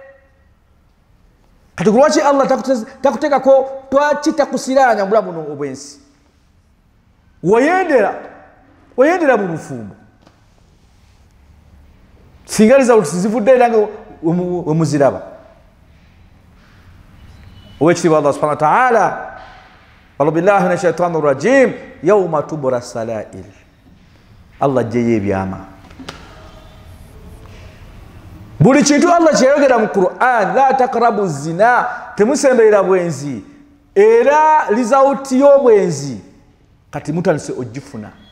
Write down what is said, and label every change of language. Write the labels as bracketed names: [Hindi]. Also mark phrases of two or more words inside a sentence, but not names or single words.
[Ganda] Kati lwaki Allah takuteekako twaki takusiraanya mubulamu buno obwensi? Wayendera mu bufumbo singa results zivudde era nga wemuziraba. Owekitiibwa [Arabic] الله سبحانه وتعالى, أعوذ بالله من الشيطان الرجيم يوم تبلى السرائر, [Ganda] Allah ajjeyo ebyama. Buli kintu Allah kyeyogera mu Qur'an, [Arabic] لا تقربوا الزنا, [Ganda] temusemberera bwenzi, era result y'obwenzi kati mutandise ogifuna.